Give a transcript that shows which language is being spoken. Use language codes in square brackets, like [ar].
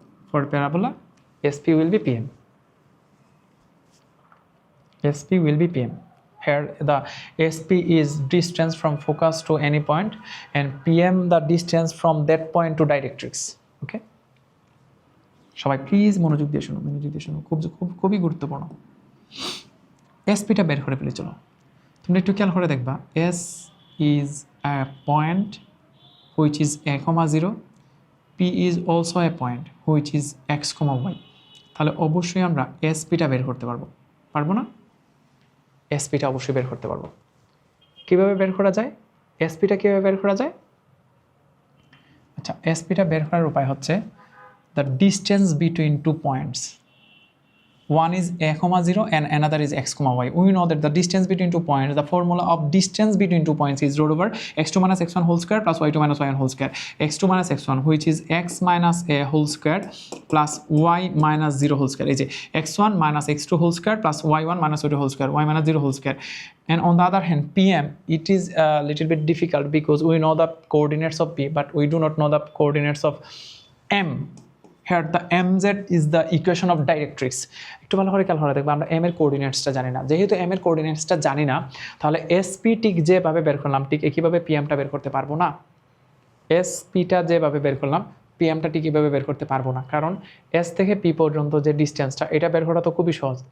[en] For parabola SP will be PM. SP will be PM. Here the SP is distance from focus to any point, and PM the distance from that point to directrix. Okay, [bn] সবাই please মনোযোগ দিয়ে শুনো, খুবই গুরুত্বপূর্ণ। এসপিটা বের করে ফেলে চলো। তোমরা একটু খেয়াল করে দেখবা, [en] S is a point which is a comma 0, P is also a point which is x comma y. [bn] তাহলে অবশ্যই আমরা এসপিটা বের করতে পারবো না? এসপিটা অবশ্যই বের করতে পারবো। কিভাবে বের করা যায় এসপিটা? আচ্ছা, এসপিটা বের করার উপায় হচ্ছে [en] the distance between 2 points. One is a comma 0 and another is x comma y. We know that the distance between 2 points, the formula of distance between 2 points is root over x2 minus x1 whole square plus y2 minus y1 whole square. x2 minus x1 which is x minus a whole square plus y minus 0 whole square. x1 minus x2 whole square plus y1 minus y2 whole square, y minus 0 whole square. And on the other hand, PM, it is a little bit difficult because we know the coordinates of P but we do not know the coordinates of M. Here the mz is the equation of directrix. [bn] একটু ভালো করে খেয়াল করে দেখবো, আমরা m এর কোঅর্ডিনেটসটা জানি না। যেহেতু m এর কোঅর্ডিনেটসটা জানি না, তাহলে sp ঠিক যেভাবে বের করলাম ঠিক একইভাবে pmটা বের করতে পারবো না। sp-টা যেভাবে বের করলাম pmটা ঠিক এইভাবে বের করতে পারবো না, কারণ s থেকে p পর্যন্ত যে ডিস্টেন্সটা এটা বের করা তো খুবই সহজ।